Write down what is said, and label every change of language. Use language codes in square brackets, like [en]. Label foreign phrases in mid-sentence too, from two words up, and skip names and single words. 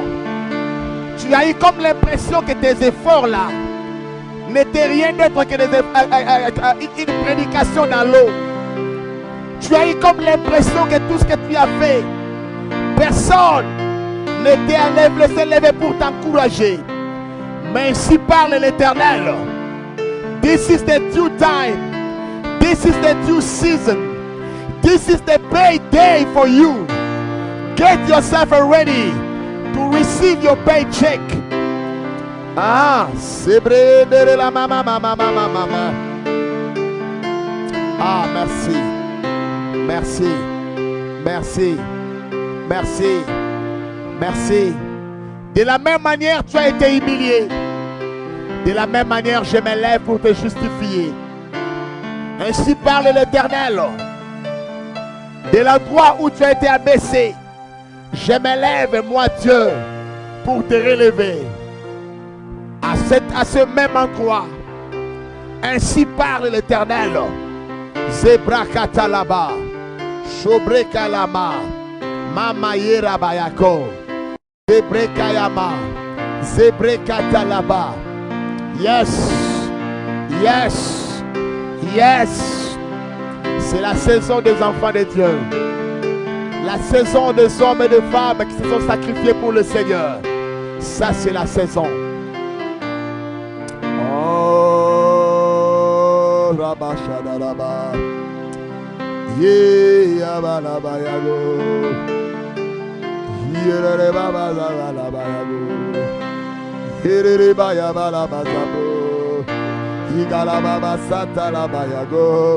[fr] Tu as eu comme l'impression que tes efforts là n'était rien d'autre que une prédication dans l'eau. Tu as eu comme l'impression que tout ce que tu as fait, personne ne s'est levé pour t'encourager. Mais ainsi parle l'Éternel. [en] This is the due time. This is the due season. This is the payday for you. Get yourself ready to receive your paycheck. [fr] Ah, c'est vrai de la mama. Ah, merci. Merci. Merci. Merci. Merci. De la même manière, tu as été humilié. De la même manière, je m'élève pour te justifier. Ainsi parle l'Éternel. De l'endroit où tu as été abaissé, je m'élève, moi Dieu, pour te relever. À ce même endroit. Ainsi parle l'Éternel. Zebrakatalaba. Shobrekalama. Mama yera bayako. Zebrekayama. Zebrekatalaba. [en] Yes. Yes. Yes. [fr] C'est la saison des enfants de Dieu. La saison des hommes et des femmes qui se sont sacrifiés pour le Seigneur. Ça, c'est la saison. Oh, Rabashadalaba. Yabalabayago. Yererebabalabayago. Yererebayabalabazabo. Yigalababasatalabayago.